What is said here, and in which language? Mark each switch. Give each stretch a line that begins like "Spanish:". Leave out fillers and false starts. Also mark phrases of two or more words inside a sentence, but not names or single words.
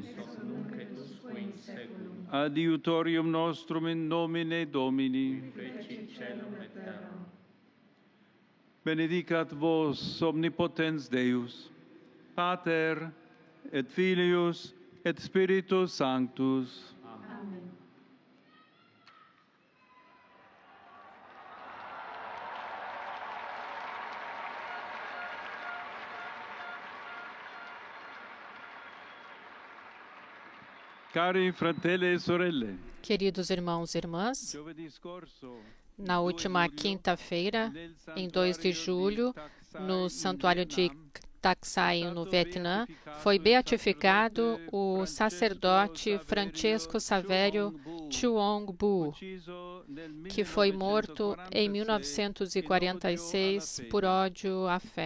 Latin: ex nunc et usque in saeculum, Adiutorium nostrum in nomine Domini. fecit caelum et terram. Benedicat vos omnipotens Deus, Pater et Filius et Spiritus Sanctus. Amen.
Italian: Cari fratelli e sorelle,
Portuguese: Queridos irmãos e irmãs,
Italian: giovedì scorso,
Portuguese: na última quinta-feira, em 2 de julho, no santuário de Taksai, no Vietnã, foi beatificado o sacerdote Francesco Savério Chuong Bu, que foi morto em 1946 por ódio à fé.